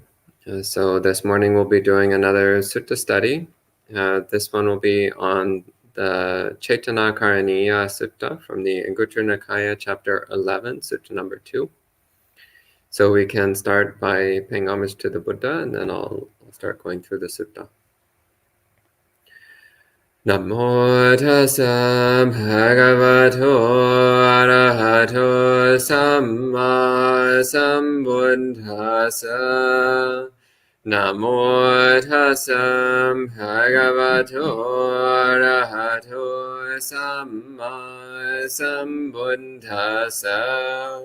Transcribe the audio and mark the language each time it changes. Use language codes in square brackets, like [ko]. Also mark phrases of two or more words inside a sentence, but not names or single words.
[en] So this morning we'll be doing another sutta study. This one will be on the Chaitanya Karaniya Sutta from the Anguttara Nikaya, chapter 11, sutta number 2. So we can start by paying homage to the Buddha, and then I'll start going through the sutta. [pi] Namo tassa bhagavato arahato samma sambuddhassa. Namo tassa bhagavato arahato samma sambuddhassa.